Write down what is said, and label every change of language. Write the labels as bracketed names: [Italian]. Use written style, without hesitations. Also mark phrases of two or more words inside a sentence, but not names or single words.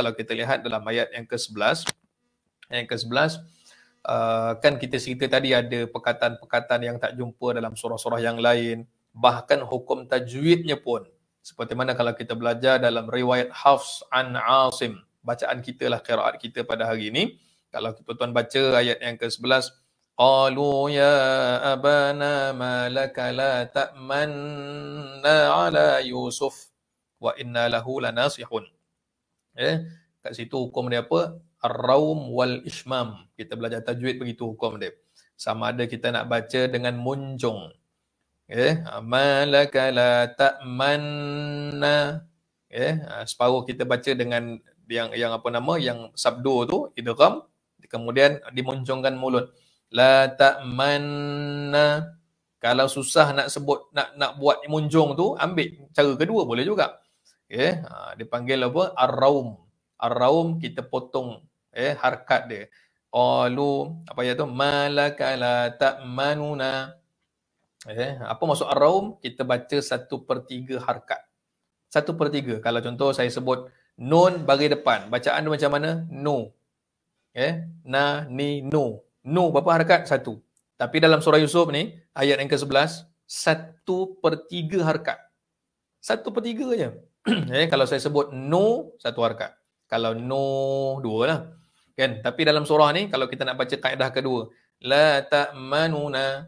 [Malay] Kalau kita lihat dalam ayat yang ke-11, kan kita cerita tadi ada perkataan-perkataan yang tak jumpa dalam surah-surah yang lain. Bahkan hukum tajwidnya pun, seperti mana kalau kita belajar dalam riwayat Hafs an Asim, bacaan kita lah, qiraat kita pada hari ini. Kalau tuan-tuan baca ayat yang ke-11, [Arabic] قالوا يا أبانا ما لك لا تأمنا على يوسف وإنا له لناصحون. [Malay] Kat situ hukum dia apa? [Arabic] الروم والإشمام. [Malay] Kita belajar tajwid begitu hukum dia. Sama ada kita nak baca dengan munjung. [Arabic] ما لك لا تأمنا. [Malay] Separuh kita baca dengan yang apa nama, yang sabdu tu idgham, kemudian dimunjungkan mulut. [Arabic] لا تأمنا. [Malay] Kalau susah nak sebut, nak buat munjung tu, ambil cara kedua boleh juga. Dipanggil apa? Ar-raum. Ar-raum kita potong harkat dia. [Arabic] Qalu, [Malay] apa ya tu? [Arabic] ما لك لا تأمننا. [Malay] Apa maksud ar-raum? Kita baca 1/3 harkat. 1/3. Kalau contoh saya sebut nun bagi depan, bacaan dia macam mana? Nu. Na, ni, nu. Nu berapa harkat? 1. Tapi dalam surah Yusuf ni, ayat yang ke-11, 1/3 harkat. 1/3 je. Kalau saya sebut nu, 1 harkat. Kalau nu, 2 lah. Kan? Tapi dalam surah ni, kalau kita nak baca kaedah kedua, [Arabic] لا تأمننا.